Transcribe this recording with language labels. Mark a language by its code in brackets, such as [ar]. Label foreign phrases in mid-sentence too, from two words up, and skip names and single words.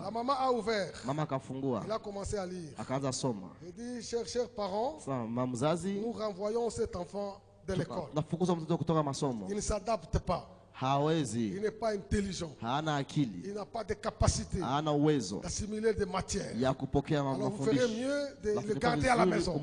[fr] La maman a ouvert. [sw] Mama akafungua. [fr] Il a commencé à lire. [sw] Akaanza soma. [fr] Il dit, chers parents, nous renvoyons cet enfant de l'école. Il ne s'adapte pas. Il n'est pas intelligent. Il n'a pas de capacité d'assimiler des matières. Alors vous ferez mieux de le garder à la maison.